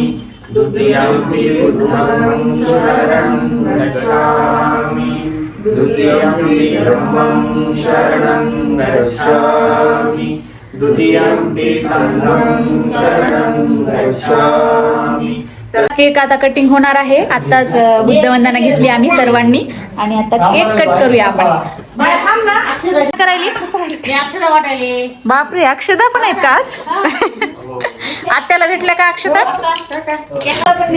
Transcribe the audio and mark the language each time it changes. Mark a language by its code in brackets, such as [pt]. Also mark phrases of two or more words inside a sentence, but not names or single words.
[pi] द्वितीयंपि बुद्धं शरणं गच्छामि. द्वितीयंपि धम्मं शरणं गच्छामि. द्वितीयंपि संघं शरणं गच्छामि. [mr] केक आता कटिंग होणार आहे. आताच बुद्धवंदना घेतली आम्ही सर्वांनी आणि आता [en] cake cut [mr] करूया आपण. करायली बापरे, अक्षता पण आहेत का आज? आत्याला भेटल्या का अक्षता?